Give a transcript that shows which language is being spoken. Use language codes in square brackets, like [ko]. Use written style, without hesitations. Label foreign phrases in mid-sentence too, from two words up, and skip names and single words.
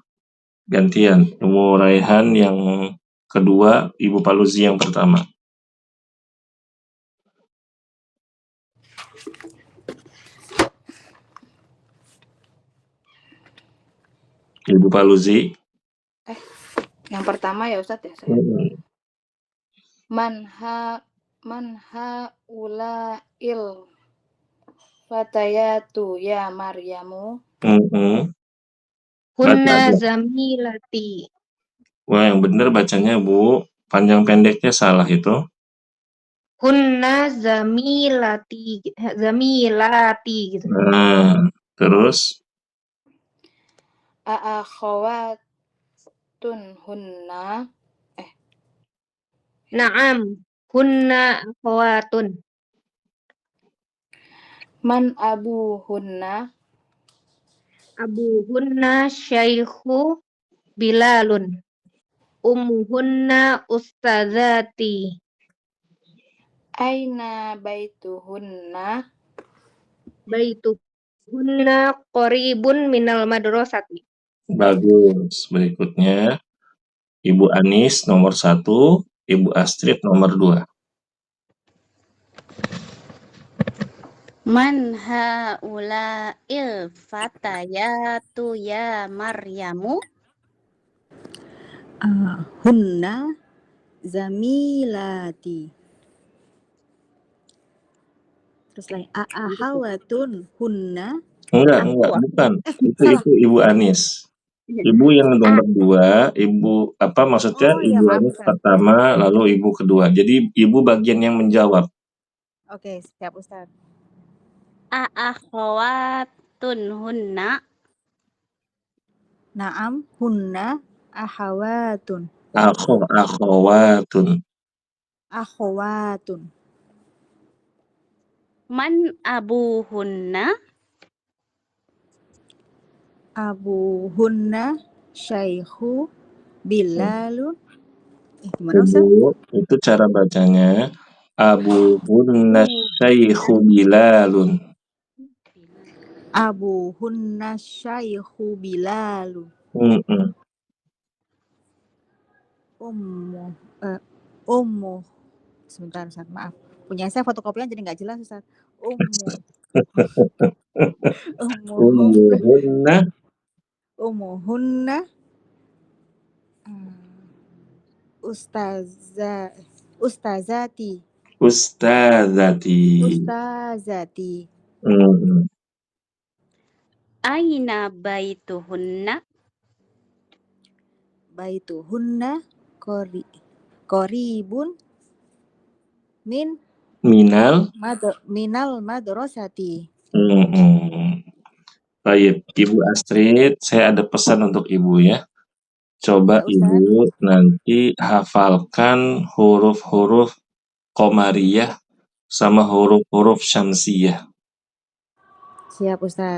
[id] Gantian, Umu Raihan yang kedua, Ibu Paluzi yang pertama. Ibu Paluzi. Yang pertama ya Ustadz ya saya. [ar] من هؤلاء الفتيات يا مريم. هن زميلاتي. [id] Wah, yang benar bacanya Bu. Panjang pendeknya salah itu. [ar] هن زميلاتي gitu. [id] Nah, terus [ar] أأخوات هن. نعم، هن أخوات. من أبوهن. أبوهن شيخ بلال. أمهن أستاذتي. أين بيتهن. بيتهن قريب من المدرسة. [id] bagus. Berikutnya Ibu Anis nomor 1, Ibu Astrid nomor 2. [ar] من هؤلاء الفتيات يا مريم. هن زميلاتي. [id] Terus lagi [ar] أخوات هن. [id] Enggak, bukan. Itu Ibu Anis. Ibu yang nomor 2, Ibu maksudnya Ibu Anis pertama, lalu Ibu kedua. Jadi Ibu bagian yang menjawab. Oke, siap Ustaz. [ar] أخوات هن. نعم، هن أخوات. Akhawatun. من أبوهن. أبوهن شيخ بلال. [id] Gimana Ustaz? Itu cara bacanya. [ar] أبوهن شيخ بلال. أبوهن شيخ بلال. Ummu. [id] Sebentar Ustaz, maaf. Punya saya fotokopian jadi nggak jelas Ustaz. [ar] أمهن أستاذتي. أين بيتهن. بيتهن قريب Minal. من المدرسة. [id] Baik, Ibu Astrid, saya ada pesan untuk Ibu ya. Coba Ya, Ustaz. Ibu nanti hafalkan huruf-huruf Qomariyah sama huruf-huruf Syamsiyah. Siap, Ustaz.